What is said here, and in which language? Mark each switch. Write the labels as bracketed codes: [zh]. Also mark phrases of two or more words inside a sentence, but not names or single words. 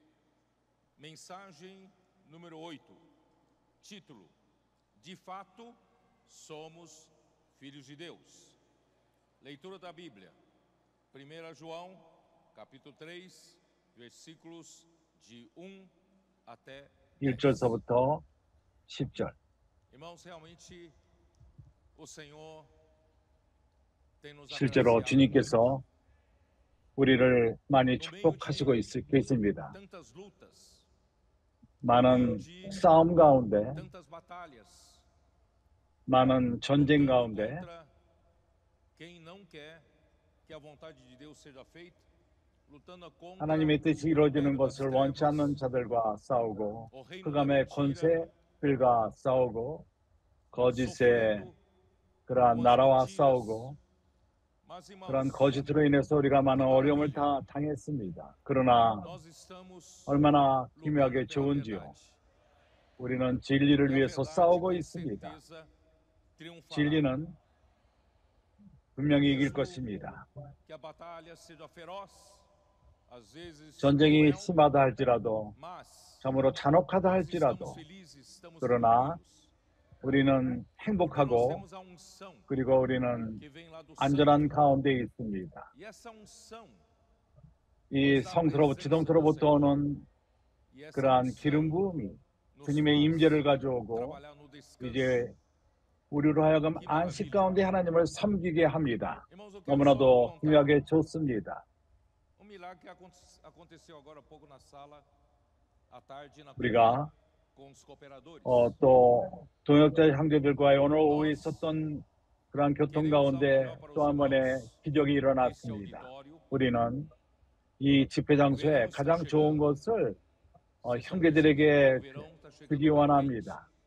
[pt] Mensagem número 8, título: De fato, somos filhos de Deus. Leitura da Bíblia, 1 João, capítulo 3, versículos de 1 até 10. [ko] 1절서부터 10절. [pt] Irmãos, realmente o Senhor tem nos [ko] 실제로 [pt] agraciado [ko] 주님께서 우리를 많이 [pt] no meio [ko] 축복하시고 계십니다. [pt] tantas lutas, [ko] 많은 싸움 가운데, [pt] tantas batalhas, [ko] 많은 전쟁 [pt] lutando [ko] 가운데 [pt] contra quem não quer que a vontade de Deus seja feita, lutando contra [ko] 하나님의 뜻이 [pt] o [ko] 이루어지는 [pt] império das [ko] 것을 원치 않는 [pt] trevas, [ko] 자들과 싸우고 [pt] o reino da [ko] 흑암의 [pt] mentira, [ko] 권세들과 싸우고 거짓의 [pt] sofrendo [ko] 그러한 [pt] com as [ko] 나라와 [pt] mentiras. [ko] 싸우고 [pt] Mas, [ko] 그런 [pt] irmãos, [ko] 거짓으로 인해서 우리가 많은 어려움을 다 당했습니다. 그러나 [pt] nós estamos [ko] 얼마나 [pt] lutando [ko] 기묘하게 [pt] pela [ko] 좋은지요. [pt] verdade. [ko] 우리는 진리를 [pt] E a [ko] 위해서 [pt] verdade, [ko] 싸우고 [pt] com [ko] 있습니다. [pt] certeza, triunfará. [ko] 진리는 분명히 이길 [pt] Mesmo [ko] 것입니다. [pt] que a batalha seja feroz, às vezes [ko] 전쟁이 [pt] cruel, [ko] 심하다 할지라도, [pt] mas [ko] 참으로 잔혹하다 [pt] nós [ko] 할지라도 [pt] estamos felizes, estamos [ko] 그러나 [pt] tranquilos, [ko] 우리는 [pt] porque nós [ko] 행복하고 [pt] temos a unção [ko] 그리고 우리는 [pt] que vem lá do céu. [ko] 안전한 가운데 있습니다. [pt] E essa unção, [ko] 이 성스러워 지동서로부터 오는 [pt] e essa [ko] 그러한 [pt] unção [ko] 기름 부음이 [pt] nos [ko] 주님의 [pt] faz [ko] 임재를 가져오고 [pt] trabalhar no descanso. [ko] 이제 우리로 하여금 안식 가운데 하나님을 섬기게 합니다. [pt] Irmãos, eu quero só [ko] 너무나도 [pt] contar [ko] 기묘하게 좋습니다. [pt] milagre que aconteceu agora há pouco na sala à tarde na [ko] 우리가 [pt] com os cooperadores. [ko] 또 동역자 형제들과의 오늘 오후에 있었던 그러한 교통 가운데 또 한 번의 기적이 일어났습니다. 우리는 이 집회 장소에 가장 좋은 것을 형제들에게 주기 원합니다.